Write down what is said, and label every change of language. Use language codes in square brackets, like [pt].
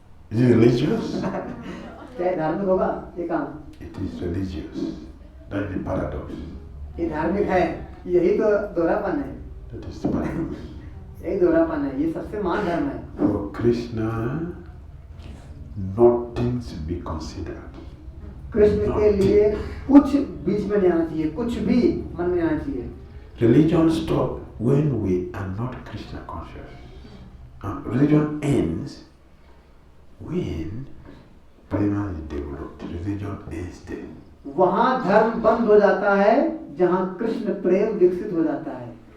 [en] Is it religious? [hi] क्या धार्मिक होगा ये काम? [en] It is religious. That is the paradox. [hi] ये धार्मिक है, यही तो दोहरापन है, [en] That is the paradox. [hi] यही दोहरापन है, ये सबसे महान धर्म है। [en] For Krishna, nothing should be considered. [hi] Krishna के लिए कुछ बीच में नहीं आना चाहिए, कुछ भी मन में आना चाहिए। [en] Religion stops when we are not Krishna conscious. Religion ends when prema is developed. Religion ends there. [hi] वहाँ धर्म बंद हो जाता है जहाँ कृष्ण प्रेम विकसित हो जाता है।